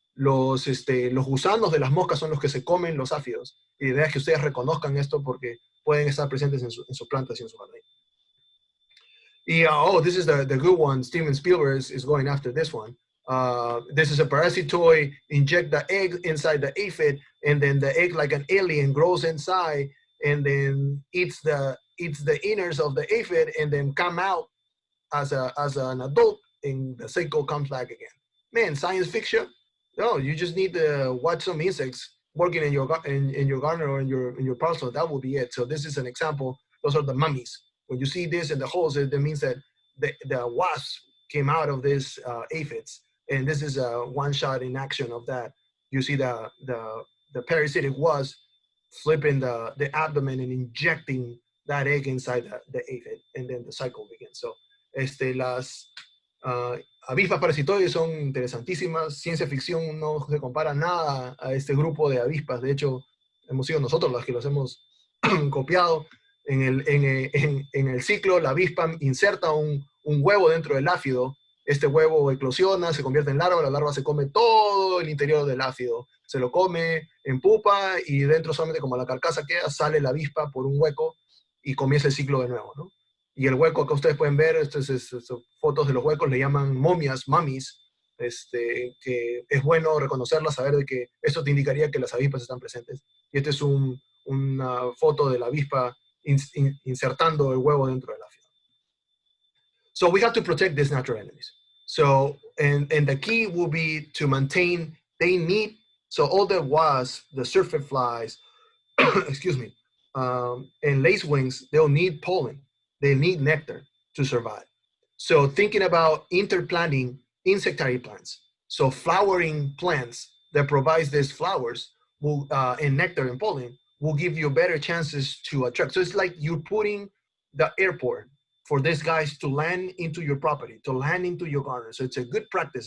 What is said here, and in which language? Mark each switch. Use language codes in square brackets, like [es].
[es] Los gusanos de las moscas son los que se comen los áfidos. Y la idea es que ustedes reconozcan esto porque pueden estar presentes en sus plantas y en su jardín. [en] This is the good one. Steven Spielberg is going after this one. This is a parasitoid, inject the egg inside the aphid, and then the egg, like an alien, grows inside and then eats the innards of the aphid and then come out as an adult, and the cycle comes back again. Man, science fiction? No, you just need to watch some insects working in your garden or in your parcel. That will be it. So this is an example. Those are the mummies. When you see this in the holes, that means that the wasps came out of this aphids. And this is a one shot in action of that. You see the parasitic wasp flipping the abdomen and injecting that egg inside the aphid, and then the cycle begins. [es] So, las avispas parasitoides son interesantísimas. Ciencia ficción no se compara nada a este grupo de avispas. De hecho, hemos sido nosotros los que los hemos copiado. En el ciclo, la avispa inserta un huevo dentro del áfido. Este huevo eclosiona, se convierte en larva, la larva se come todo el interior del áfido, se lo come en pupa y dentro solamente como la carcasa queda, sale la avispa por un hueco y comienza el ciclo de nuevo, ¿no? Y el hueco que ustedes pueden ver, fotos de los huecos, le llaman momias, mummies, que es bueno reconocerlas, saber de que esto te indicaría que las avispas están presentes. Y esta es una foto de la avispa insertando el huevo dentro del áfido. [en] So we have to protect these natural enemies. So, and the key will be to maintain, so all the wasps, the syrphid flies, excuse me, and lacewings, they'll need pollen. They need nectar to survive. So thinking about interplanting insectary plants, so flowering plants that provides these flowers will, and nectar and pollen will give you better chances to attract. So it's like you're putting the airport for these guys to land into your property, to land into your garden. So it's a good practice.